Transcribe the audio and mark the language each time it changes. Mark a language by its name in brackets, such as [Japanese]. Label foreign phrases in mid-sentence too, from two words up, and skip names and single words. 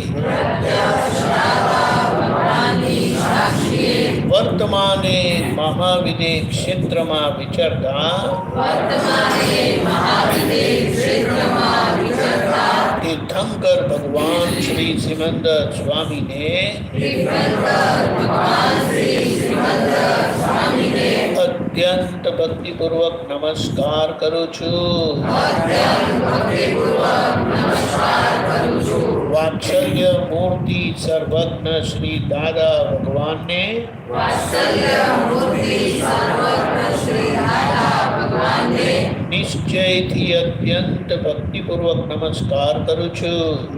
[Gujarati] વર્તમાને મહાવિદે ક્ષેત્રમા વિચરતા તીર્થંકર ભગવાન શ્રી સિમંદર સ્વામી ને અત્યંત ભક્તિપૂર્વક નમસ્કાર કરું છું. વાત્સલ્ય મૂર્તિ સર્વજ્ઞ શ્રી દાદા ભગવાનને નિશ્ચયથી અત્યંત ભક્તિપૂર્વક નમસ્કાર કરું છું.